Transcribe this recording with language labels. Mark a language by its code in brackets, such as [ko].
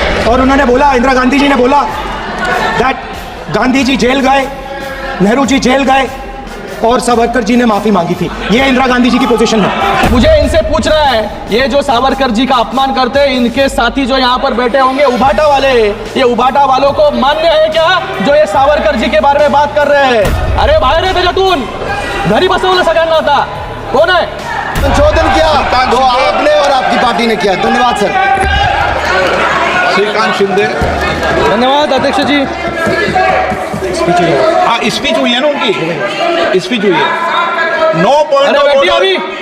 [hi] और उन्होंने बोला, इंदिरा गांधी जी ने बोला दैट गांधी जी जेल गए, नेहरू जी जेल गए और सावरकर जी ने माफी मांगी थी। ये इंदिरा गांधी जी की पोजीशन है। मुझे इनसे पूछना है, ये जो सावरकर जी का अपमान करते हैं, इनके साथी जो यहाँ पर बैठे होंगे उभाटा वाले, ये उभाटा वालों को मान्य है क्या जो ये सावरकर जी के बारे में बात कर रहे हैं? [mr] अरे बाहेर आहे त्याच्यातून, घरी बसवलं सगळ्यांना आता। [hi] कौन है? संशोधन किया वो आपने और आपकी पार्टी ने किया। धन्यवाद सर। श्रीकांत शिंदे। धन्यवाद अध्यक्ष जी। हाँ, स्पीच हुई है ना उनकी, स्पीच हुई है। [en] 9 point [hi] अरे बैठिए अभी।